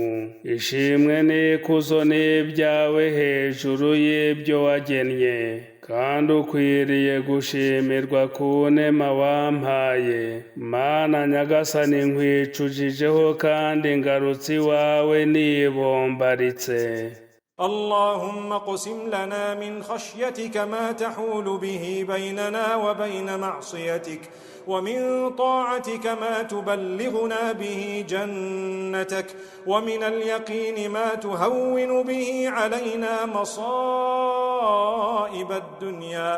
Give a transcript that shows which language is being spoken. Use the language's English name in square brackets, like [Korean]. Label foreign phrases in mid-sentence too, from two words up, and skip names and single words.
[Kinyarwanda] Ishimwe n'ikuzo n'ibyawe hejuru y'ibyo wagennye, kandi ukwiriye gushimirwa ku nema wampaye. Mana Nyagasani nkwicujijeho kandi ngarutse iwawe nibombaritse. [Arabic] اللهم اقسم لنا من خشيتك ما تحول به بيننا وبين معصيتك ومن طاعتك ما تبلغنا به جنتك ومن اليقين ما تهون به علينا مصائب الدنيا.